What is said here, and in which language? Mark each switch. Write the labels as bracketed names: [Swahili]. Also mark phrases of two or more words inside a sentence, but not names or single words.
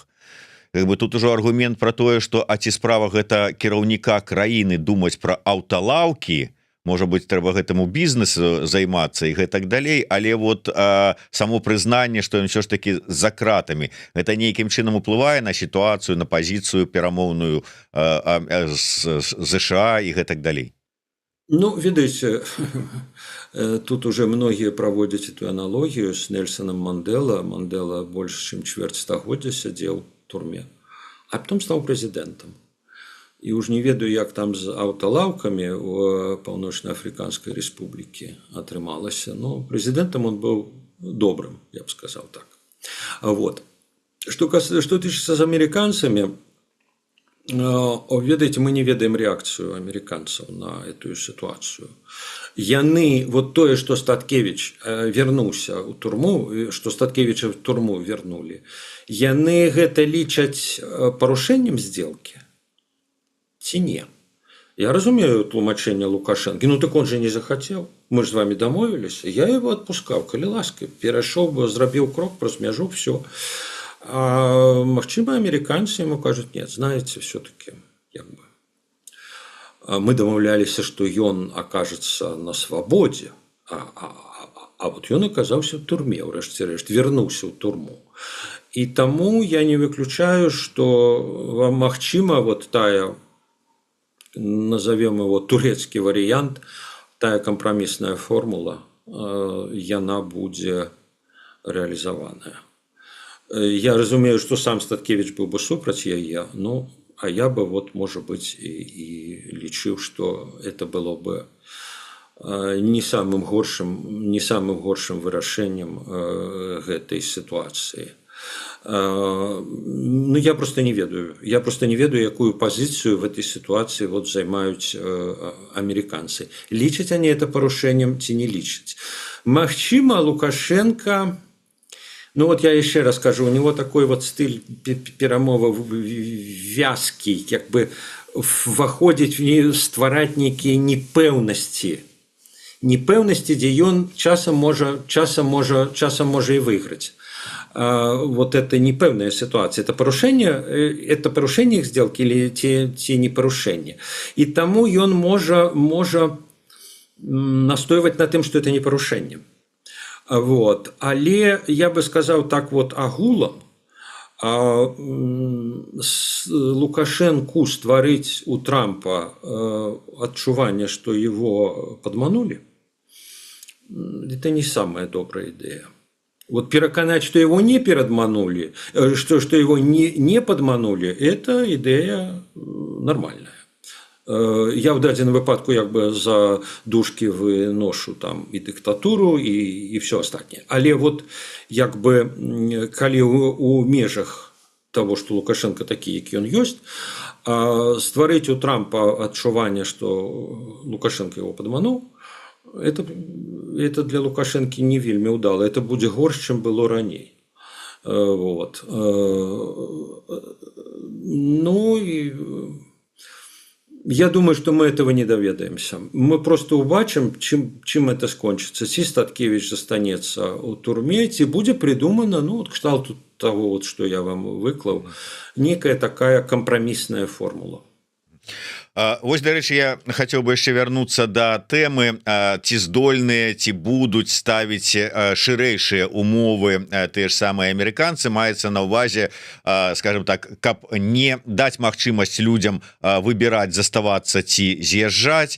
[Belarusian] Как бы тут ужо аргумент про тое, што а ці справа гэта кіраўніка краіны думаць пра аўталаўкі, можа быть, трэба гэтаму бізнесу займацца і гэтак далей, але вот само прызнанне, што ён ўсё ж таки за кратамі, гэта нейкім чынам уплывае на сітуацыю, на пазіцыю перамоўную ЗША і гэтак далей. Ну, ведаеце, тут уже многія праводзяць эту аналогію з Нельсоном Мандэла. Мандэла больш чым чвэрць стагоддзя сядзеў турме, [Russian] а потом стал президентом. [Belarusian] И уж не ведаю, як там з аўталаўкамі в Паўночна-Афрыканскай Рэспублікі атрымалася, [Russian] но президентом он был добрым, я бы сказал так. Вот. Что тычыцца з американцами, ведаеце, мы не ведаем реакцию американцев на эту ситуацию. [Belarusian] Яны, вот тое, [Russian] что Статкевич вернулся ў турму, что Статкевича в турму вернули, [Belarusian] яны гэта лічаць парушэннем сделки ці не? Я разумею тлумачэнне Лукашэнкі, [Russian] ну так он же не захотел, мы же с вами домовились, я его отпускал, [Belarusian] калі ласка, перайшоў бы, зрабіў крок праз мяжу, все. А магчыма, [Russian] американцы ему кажут, нет, знаете, все-таки как бы мы домовлялись, что ён окажется на свободе, а вот ён оказался в турме, урэшце-рэшт, вернулся в турму. И тому я не выключаю, что магчыма вот тая, назовем его турецкий вариант, [Belarusian] тая компромиссная формула, яна будзе реализованная. Я разумею, [Russian] что сам Статкевич был бы [Belarusian] супраць яе, [Russian] ну, а я бы, вот, может быть, и лічыў, что это было бы не самым [Belarusian] горшым вырашэннем гэтай [Russian] ситуации. Ну, я просто не ведаю. Я просто не ведаю, якую позицию в этой ситуации вот займаюць американцы. [Belarusian] Лічаць они это парушэннем ці не лічаць? Магчыма, Лукашенко... [Russian] Ну вот я еще раз скажу, у него такой вот стиль перамовы вязкий, как бы ваходзіць в нее, [Belarusian] ствараць нейкія непэўнасці, дзе ён часам можа и выиграть. [Russian] Вот это непэўная ситуация, это парушение их сделки или те не парушение. [Belarusian] И тому он можа настойваць на тым, [Russian] что это не парушение. [Belarusian] Вот. Але [Russian] я бы сказал так [Belarusian] вот агулам, Лукашенку стварыць у Трампа адчуванне, [Russian] что его подманули, это не самая добрая идея. Вот пераканаць, что его не перадманули, что его не подманули, это идея нормальная. [Belarusian] Я в дадзеным выпадку як бы за дужкі выношу там і дыктатуру і все астатняе. Але вот як бы калі у межах того, что Лукашенко такі, які ён ёсць, стварыць у Трампа адчуванне, что Лукашенко его падмануў, это для Лукашенко не вельмі ўдала, это будзе горш, чым было раней. Вот. [Russian] Ну и я думаю, что мы этого не доведаемся. [Belarusian] Мы просто убачым, чым это скончыцца. Ці Статкевич застанецца ў турме, ці будзе придумана, ну, вот кшталту того, вот, что я вам выклаў, [Russian] некая такая компромиссная формула. [Belarusian] Вось, дарэчы, я хацеў бы яшчэ вярнуцца да тэмы, ці здольныя, ці будуць ставіць шырэйшыя умовы тыя ж самыя амерыканцы, маецца на ўвазе, скажем так, каб не даць магчымасць людзям выбіраць, заставацца ці з'язджаць.